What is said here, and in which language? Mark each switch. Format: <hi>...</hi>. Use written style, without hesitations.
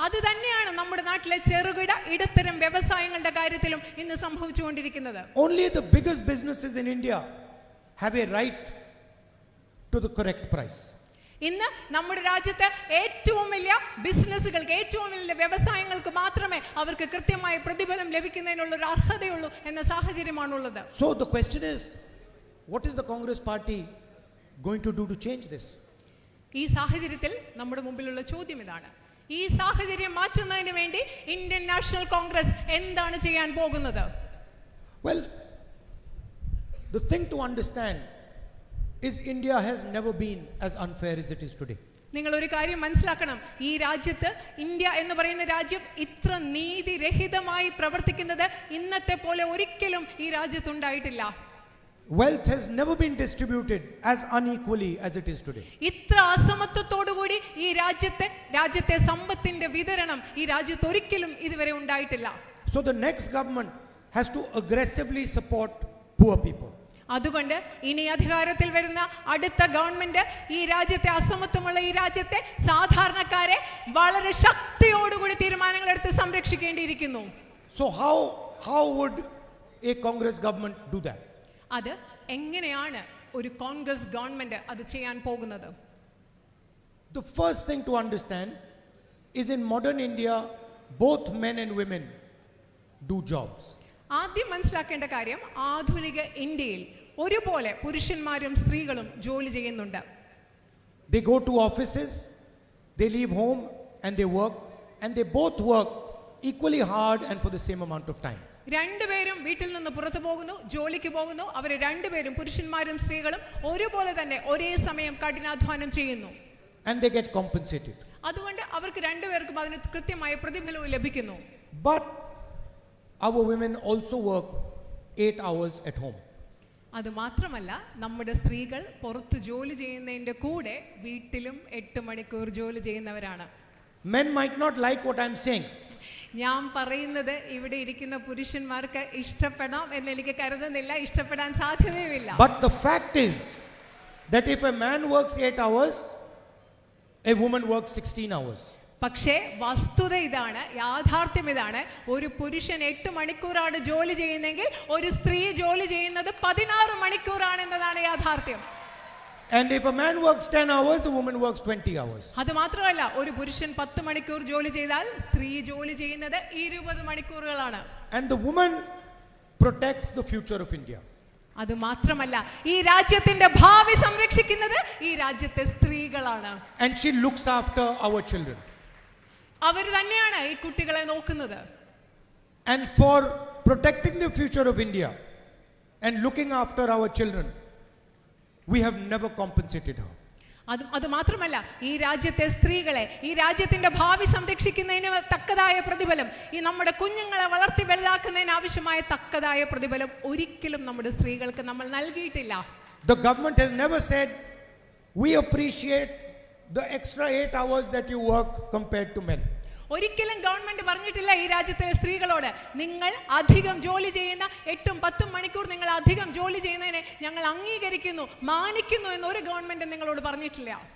<ml>അത് തന്നെയാണ് നമ്മുടെ നാട്ടിലെ ചെറുകിട ഇടത്തരം വ്യവസായങ്ങളുടെ കാര്യത്തിലും ഇന്ന് സംഭവിച്ചുകൊണ്ടിരിക്കുന്നത്.</ml> <en>Only the biggest businesses in India have a right to the correct price.</en> <ml>ഇന്ന് നമ്മുടെ രാജ്യത്ത് ഏറ്റവും വലിയ ബിസിനസ്സുകൾക്ക്, ഏറ്റവും വലിയ വ്യവസായങ്ങൾക്ക് മാത്രമേ അവർക്ക് കൃത്യമായ പ്രതിഫലം ലഭിക്കുന്നതിനുള്ള ഒരു അർഹതയുള്ളൂ എന്ന സാഹചര്യമാണുള്ളത്.</ml> <en>So the question is, what is the Congress party going to do to change this?</en> <ml>ഈ സാഹചര്യത്തിൽ നമ്മുടെ മുമ്പിലുള്ള ചോദ്യം ഇതാണ്. ഈ സാഹചര്യം മാറ്റുന്നതിന് വേണ്ടി ഇന്ത്യൻ നാഷണൽ കോൺഗ്രസ് എന്താണ് ചെയ്യാൻ പോകുന്നത്?</ml> <en>Well, the thing to understand is India has never been as unfair as it is today.</en> <ml>നിങ്ങൾ ഒരു കാര്യം മനസ്സിലാക്കണം, ഈ രാജ്യത്ത്, ഇന്ത്യ എന്ന് പറയുന്ന രാജ്യം ഇത്ര നീതിരഹിതമായി പ്രവർത്തിക്കുന്നത് ഇന്നത്തെ പോലെ ഒരിക്കലും ഈ രാജ്യത്തുണ്ടായിട്ടില്ല.</ml> <en>Wealth has never been distributed as unequally as it is today.</en> <ml>ഇത്ര അസമത്വത്തോടുകൂടി ഈ രാജ്യത്തെ സമ്പത്തിന്റെ വിതരണം ഈ രാജ്യത്ത് ഒരിക്കലും ഇതുവരെ ഉണ്ടായിട്ടില്ല.</ml> <en>So the next government has to aggressively support poor people.</en> <ml>അതുകൊണ്ട് ഇനി അധികാരത്തിൽ വരുന്ന അടുത്ത ഗവൺമെന്റ് ഈ രാജ്യത്തെ അസമത്വമുള്ള ഈ രാജ്യത്തെ സാധാരണക്കാരെ വളരെ ശക്തിയോടുകൂടി തീരുമാനങ്ങൾ എടുത്ത് സംരക്ഷിക്കേണ്ടിയിരിക്കുന്നു.</ml> <en>So how would a Congress government do that?</en> <ml>അത് എങ്ങനെയാണ് ഒരു കോൺഗ്രസ് ഗവൺമെന്റ് അത് ചെയ്യാൻ പോകുന്നത്?</ml> <en>The first thing to understand is in modern India, both men and women do jobs.</en> <ml>ആദ്യം മനസ്സിലാക്കേണ്ട കാര്യം ആധുനിക ഇന്ത്യയിൽ ഒരുപോലെ പുരുഷന്മാരും സ്ത്രീകളും ജോലി ചെയ്യുന്നുണ്ട്.</ml> <en>They go to offices, they leave home and they work, and they both work equally hard and for the same amount of time.</en> <ml>രണ്ടുപേരും വീട്ടിൽ നിന്ന് പുറത്തു പോകുന്നു, ജോലിക്ക് പോകുന്നു. അവർ രണ്ടുപേരും പുരുഷന്മാരും സ്ത്രീകളും ഒരുപോലെ തന്നെ ഒരേ സമയം കഠിനാധ്വാനം ചെയ്യുന്നു.</ml> <en>And they get compensated.</en> <ml>അതുകൊണ്ട് അവർക്ക് രണ്ടുപേർക്കും അതിന് കൃത്യമായ പ്രതിഫലവും ലഭിക്കുന്നു.</ml> <en>But our women also work 8 hours at home.</en> <ml>അത് മാത്രമല്ല നമ്മുടെ സ്ത്രീകൾ പുറത്ത് ജോലി ചെയ്യുന്നതിന്റെ കൂടെ വീട്ടിലും 8 മണിക്കൂർ ജോലി ചെയ്യുന്നവരാണ്.</ml> <en>Men might not like what I'm saying.</en> <ml>ഞാൻ പറയുന്നത് ഇവിടെ ഇരിക്കുന്ന പുരുഷന്മാർക്ക് ഇഷ്ടപ്പെടാം എന്ന് എനിക്ക് കരുതുന്നില്ല, ഇഷ്ടപ്പെടാൻ സാധ്യതയുമില്ല.</ml> <en>But the fact is that if a man works 8 hours, a woman works 16 hours.</en> <ml>പക്ഷേ വസ്തുത ഇതാണ്, യാഥാർത്ഥ്യം ഇതാണ്. ഒരു പുരുഷൻ 8 മണിക്കൂറാണ് ജോലി ചെയ്യുന്നതെങ്കിൽ ഒരു സ്ത്രീ ജോലി ചെയ്യുന്നത് 16 മണിക്കൂറാണ് എന്നതാണ് യാഥാർത്ഥ്യം.</ml> <en>And if a man works 10 hours, a woman works 20 hours.</en> <ml>അത് മാത്രമല്ല, ഒരു പുരുഷൻ 10 മണിക്കൂർ ജോലി ചെയ്താൽ സ്ത്രീ ജോലി ചെയ്യുന്നത് 20 മണിക്കൂറുകളാണ്.</ml> <en>And the woman protects the future of India.</en> <ml>അത് മാത്രമല്ല, ഈ രാജ്യത്തിന്റെ ഭാവി സംരക്ഷിക്കുന്നത് ഈ രാജ്യത്തെ സ്ത്രീകളാണ്.</ml> <en>And she looks after our children.</en> <ml>അവർ തന്നെയാണ് ഈ കുട്ടികളെ നോക്കുന്നത്.</ml> <en>And for protecting the future of India and looking after our children, we have never compensated her.</en> <ml>അത് മാത്രമല്ല, ഈ രാജ്യത്തെ സ്ത്രീകളെ, ഈ രാജ്യത്തിന്റെ ഭാവി സംരക്ഷിക്കുന്നതിന് തക്കതായ പ്രതിഫലം, ഈ നമ്മുടെ കുഞ്ഞുങ്ങളെ വളർത്തി വലുതാക്കുന്നതിന് ആവശ്യമായ തക്കതായ പ്രതിഫലം ഒരിക്കലും നമ്മുടെ സ്ത്രീകൾക്ക് നമ്മൾ നൽകിയിട്ടില്ല.</ml> <en>The government has never said, we appreciate the extra 8 hours that you work compared to men.</en> <ml>ഒരിക്കലും ഗവൺമെന്റ് പറഞ്ഞിട്ടില്ല ഈ രാജ്യത്തെ സ്ത്രീകളോട്, നിങ്ങൾ അധികം ജോലി ചെയ്യുന്ന 8-10 മണിക്കൂർ നിങ്ങൾ അധികം ജോലി ചെയ്യുന്നതിനെ ഞങ്ങൾ അംഗീകരിക്കുന്നു, മാനിക്കുന്നു എന്ന് ഒരു ഗവൺമെന്റ് നിങ്ങളോട് പറഞ്ഞിട്ടില്ല.</ml>